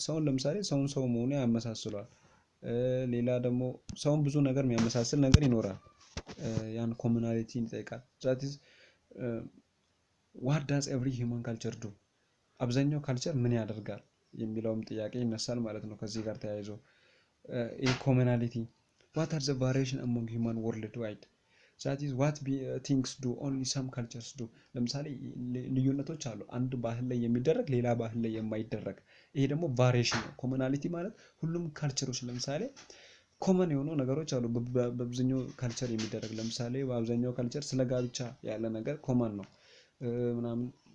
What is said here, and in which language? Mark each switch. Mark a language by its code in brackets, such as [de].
[am] ሰውን ለምሳሌ ሰው መሆኑ ያመሳስለዋል። ሌላ ደግሞ ሰውን ብዙ ነገር የሚያመሳስል ነገር ይኖራል፣ ያን ኮሙናሊቲን ይጠይቃል። [en] that is what does every human culture do? [am] አብዛኛው ካልቸር ምን ያደርጋል የሚለውም ጥያቄ ይነሳል ማለት ነው ከዚህ ጋር ተያይዞ። ይህ ኮሙናሊቲ [en] what are the variation among human worldwide? that is what things do only some cultures do. [am] ለምሳሌ ልዩነቶች አሉ፣ አንድ ባህል ላይ የሚደረግ ሌላ ባህል ላይ የማይደረግ። ይሄ ደግሞ ቫሪዬሽን ነው። ኮሙናሊቲ ማለት ሁሉም ካልቸሮች ለምሳሌ ኮመን የሆኑ ነገሮች አሉ በብዙኛው ካልቸር የሚደረግ። ለምሳሌ በአብዛኛው ካልቸር ስለ ጋብቻ ያለ ነገር ኮመን ነው ምናምን